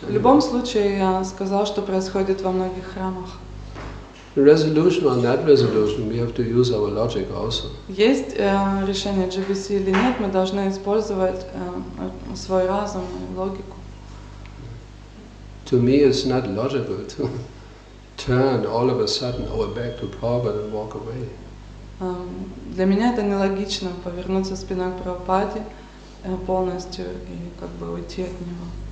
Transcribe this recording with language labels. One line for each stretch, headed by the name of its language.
Russian: В любом случае, я сказал, что происходит во многих храмах.
English: The resolution or not resolution, we have to use our logic also.
Russian: Есть решение GBC или нет, мы должны использовать свой разум и логику.
English: To me, it's not logical to turn all of a sudden our back to Prabhupada and walk away.
Russian: Для меня это нелогично повернуться спиной к Прабхупаде полностью и как бы уйти от него.